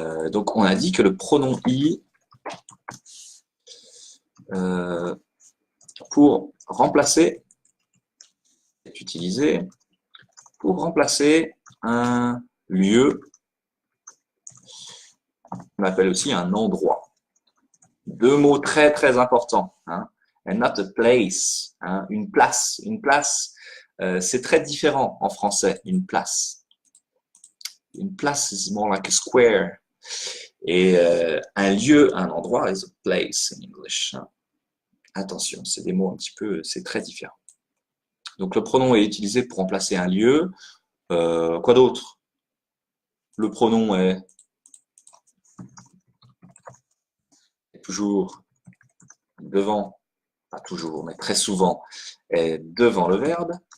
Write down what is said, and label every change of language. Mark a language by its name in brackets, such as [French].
[French] Donc, on a dit que le pronom i, pour remplacer, est utilisé pour remplacer un lieu, on appelle aussi un endroit. 2 mots très très importants. Hein. [English] And not a place. [French] Hein. Une place. Une place, c'est très différent en français, une place. Une place [English] is more like a square. [French] Et un lieu, un endroit [English] is a place in English. [French] Hein. Attention, c'est des mots un petit peu, c'est très différent. Donc le pronom est utilisé pour remplacer un lieu. Quoi d'autre? Le pronom est toujours devant, pas toujours, mais très souvent, est devant le verbe.